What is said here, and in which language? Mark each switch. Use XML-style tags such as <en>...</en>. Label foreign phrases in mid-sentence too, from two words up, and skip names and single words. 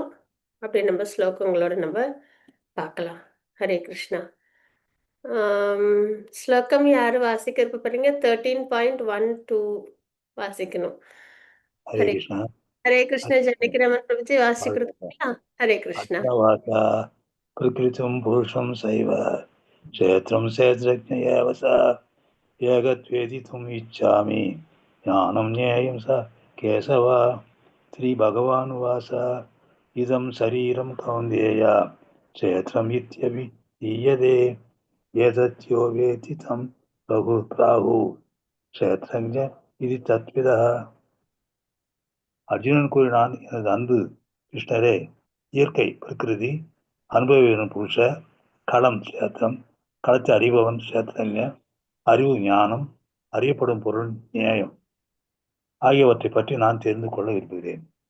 <ta>அப்படி நம்ம ஸ்லோகங்களோட நம்ம பார்க்கலாம். ஹரே கிருஷ்ணா. ஆம், ஸ்லோகம் யாரு வாசிக்க விருப்பப்படுறீங்க? 13.12 வாசிக்கணும். हरे ஹரே कृष्ण ஹரே கிருஷ்ண. ஜனகிரமன் பிரபுஜி வாசிக்கிறதுங்களா? ஹரே கிருஷ்ணா.</ta> <sa>अथवाचा प्रकृतिं पुरुषं सैव क्षेत्रं क्षेत्रज्ञ एव स एकत्वेदितुम् इच्छामि ज्ञानं ज्ञेयं स केशव श्रीभगवानुवाच इदं शरीरं कौन्तेय क्षेत्रम् इत्यभिधीयते एतद्यो वेति तं प्राहुः क्षेत्रज्ञ इति तत्विदः.</sa> <ta>அர்ஜுனன் கூறினான், எனது அன்பு கிருஷ்ணரே, இயற்கை பிரகிருதி, அனுபவிவன் புருஷ, களம் சேத்திரம், களத்தை அறிபவன் சேத்திரங்க, அறிவு ஞானம், அறியப்படும் பொருள் நியாயம் ஆகியவற்றை பற்றி நான் தெரிந்து கொள்ள விரும்புகிறேன்.</ta>